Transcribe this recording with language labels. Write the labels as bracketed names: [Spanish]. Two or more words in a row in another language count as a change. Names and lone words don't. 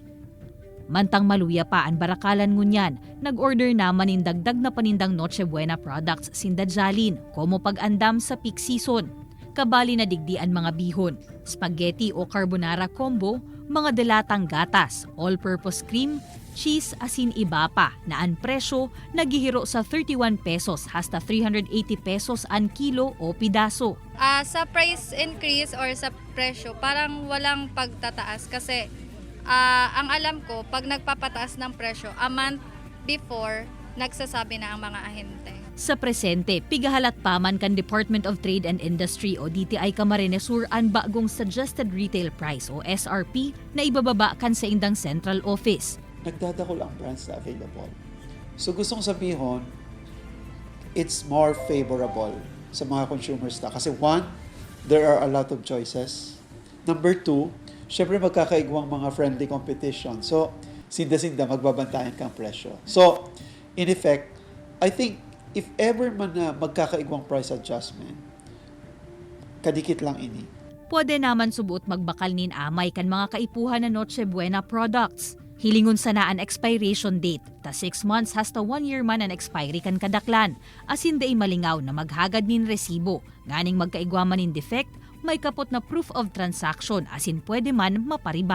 [Bikol] Mantang maluya pa ang barakalan ngunyan, nag-order naman nin dagdag na panindang [English] Noche Buena products [Bikol] sinda Jalin, komo pag-andam sa peak season. Kabali na digdian mga bihon, spaghetti o carbonara combo, mga delatang gatas, [English] all-purpose cream, [Bikol] cheese asin iba pa na ang presyo naghihiro sa 31 pesos hasta 380 pesos ang kilo o pidaso. [Filipino] Sa [English] price increase [Filipino] or sa presyo, parang walang pagtataas kasi ang alam ko, pag nagpapataas ng presyo, [English] a month before, [Filipino] nagsasabi na ang mga ahente. [Bikol] Sa presente, pigahalat paman kan [English] Department of Trade and Industry [Bikol] o DTI Camarines Sur ang bagong [English] suggested retail price [Bikol] o SRP na ibababa kan sa indang central office. Nagdadakol ang brands na available. [Filipino] So gustong sabihin, [English] it's more favorable [Filipino] sa mga consumers na. [English] Kasi one, there are a lot of choices. Number two, [Bikol] syempre magkakaigwang mga [English] friendly competition. [Bikol] So, sinda-sinda magbabantayan kang presyo. [English] So, in effect, I think if ever [Bikol] man na magkakaigwang [English] price adjustment, [Bikol] kadikit lang ini. Pwede naman subuot magbakal nin amay kan mga kaipuhan na Noche Buena products. Hilingon sana ang expiration date, ta 6 months hasta 1 year man ang expiry kan kadaklan. Asin day malingaw na maghagad nin resibo, nganing magkaigwaman nin defect, may kapot na [English] proof of transaction [Bikol] asin pwede man maparibayan.